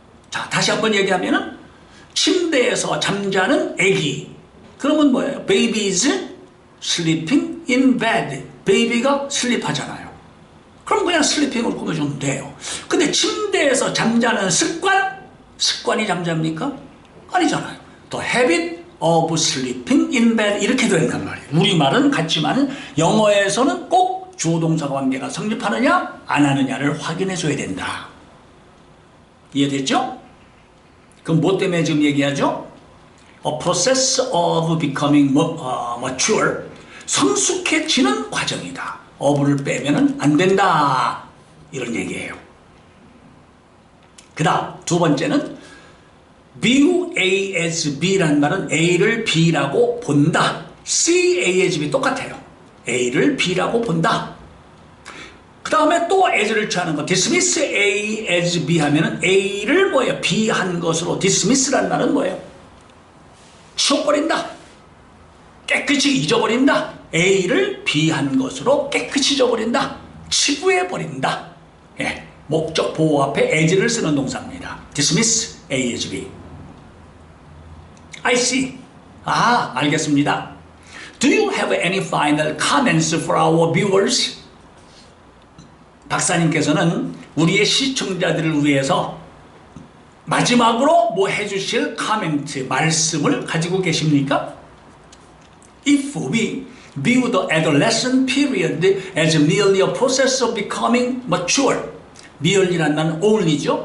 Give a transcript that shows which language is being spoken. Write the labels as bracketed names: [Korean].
[Korean] 자, 다시 한번 얘기하면은 침대에서 잠자는 아기. 그러면 뭐예요? [English] Baby is sleeping in bed. [Korean] 베이비가 슬립하잖아요. 그럼 그냥 슬리핑을 꾸며주면 돼요. 근데 침대에서 잠자는 습관이 잠잡니까? 아니잖아요. [English] 또 habit of sleeping in bed [Korean] 이렇게 된단 말이에요. 우리말은 같지만 영어에서는 꼭 주어동사 관계가 성립하느냐 안 하느냐를 확인해 줘야 된다. 이해됐죠? 그럼 뭐 때문에 지금 얘기하죠? [English] A process of becoming mature. [Korean] 성숙해지는 과정이다. of를 빼면은 안 된다. 이런 얘기예요. 그 다음 두 번째는 view A as B라는 말은 A를 B라고 본다. see A as B 똑같아요. A를 B라고 본다. 그 다음에 또 as를 취하는 거 dismiss A as B 하면은 A를 뭐예요? B 한 것으로 dismiss라는 말은 뭐예요? 치워버린다. 깨끗이 잊어버린다. A를 B 한 것으로 깨끗이 잊어버린다. 치부해버린다. 예, 목적 보호 앞에 as를 쓰는 동사입니다. [English] dismiss A as B. I see. [Korean] 아, 알겠습니다. [English] Do you have any final comments for our viewers? [Korean] 박사님께서는 우리의 시청자들을 위해서 마지막으로 뭐 해주실 코멘트, 말씀을 가지고 계십니까? [English] If we view the adolescent period as merely a process of becoming mature, [Korean] merely란 말은 only죠.